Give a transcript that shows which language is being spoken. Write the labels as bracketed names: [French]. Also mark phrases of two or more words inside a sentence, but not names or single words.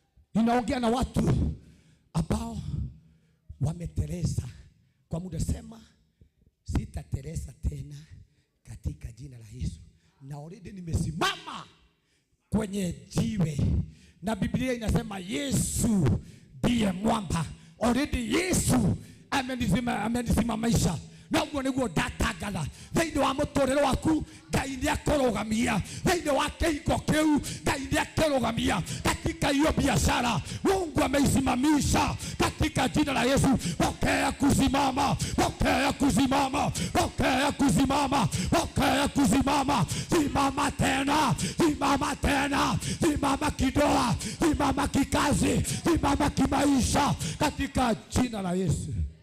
[Swahili] Ninaongea na watu ambao wameteleza kwa muda. Sema sitateleza tena katika jina la Yesu. Na already nimesimama kwenye jiwe, na Biblia inasema Yesu ndiye mwamba. Already Yesu amenisimamisha. [Kikuyu] Na ugo niguo ndatangana thĩinĩ wa mũtũrĩre waku. Ngai nĩakũrũgamia thĩinĩ wa kĩhingo kĩu. Ngai nĩakũrũgamia [Swahili] katika hiyo biashara. Mungu ameisimamisha katika jina la Yesu. Pokea kusimama, pokea kusimama, pokea kusimama, pokea kusimama. Simama tena, simama tena, simama kidoa, simama kikazi, simama kimaisha katika jina la Yesu.